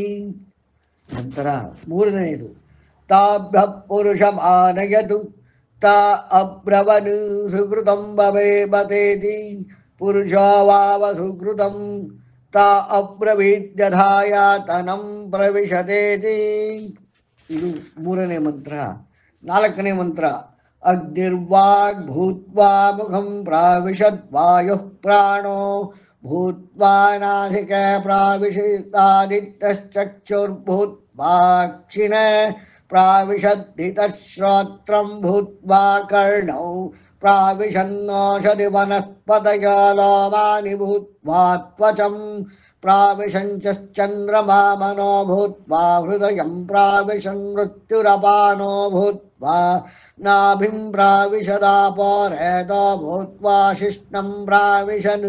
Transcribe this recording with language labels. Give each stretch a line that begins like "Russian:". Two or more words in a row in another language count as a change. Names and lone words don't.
Kannada: ನಂತರ ಮೂರನೆಯದು
Sanskrit: ತಾಭ್ಯ ಪುರುಷಮಾನಯತು ತಾ ಅಬ್ರವನ್ ಸುಕೃತಂ ಭವೇಮತೇತಿ ಪುರುಷೋ ವಾವ ಸುಕೃತಂ ತಾ ಅಬ್ರವೀದ್ಯಧಾಯಾತನಂ ಪ್ರವಿಶತೇತಿ.
Kannada: ಇದು 3ನೇ ಮಂತ್ರ. 4ನೇ ಮಂತ್ರ
Sanskrit: ಅಗ್ನಿರ್ವಾಗ್ ಭೂತ್ವಾ ಮುಖಂ ಪ್ರಾವಿಶದ್ವಾಯುಃ ಪ್ರಾಣೋ ಭೂತ್ವಾ ನಾಸಿಕೆ ಪ್ರಾವಿಶದಾದಿತ್ಯಶ್ಚಕ್ಷುರ್ಭೂತ್ವಾಕ್ಷಿಣ ಪ್ರಾವಿಶದ್ಧಿತಶ್ರೋತ್ರಂ ಭೂತ್ವಾ ಕರ್ಣೌ ಪ್ರಾವಿಶನ್ನೋಷಧಿ ವನಸ್ಪತಯ ಲೋಮಾನಿ ಭೂತ್ವಾ ತ್ವಚಂ ಪ್ರಾವಿಶಂಚಂದ್ರಮಾ ಮನೋ ಭೂತ್ವಾ ಹೃದಯಂ ಪ್ರಾವಿಶನ್ ಮೃತ್ಯುರಪಾನೋ ಭೂತ್ವಾ ನಾಭಿಂ ಪ್ರಾವಿಶದಾಪೋರೇತೋ ಭೂತ್ವಾ ಶಿಷ್ಣಂ ಪ್ರಾವಿಶನ್.